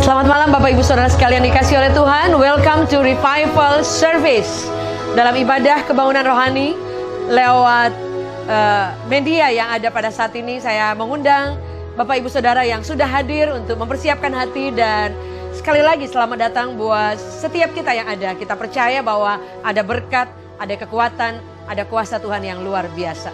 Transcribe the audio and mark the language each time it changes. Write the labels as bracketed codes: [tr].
[id] malam Bapak Ibu Saudara sekalian dikasih oleh Tuhan. [en] Welcome to Revival Service. [id] Dalam ibadah kebangunan rohani lewat media yang ada pada saat ini, saya mengundang Bapak Ibu Saudara yang sudah hadir untuk mempersiapkan hati. Dan sekali lagi selamat datang buat setiap kita yang ada. Kita percaya bahwa ada berkat, ada kekuatan, ada kuasa Tuhan yang luar biasa.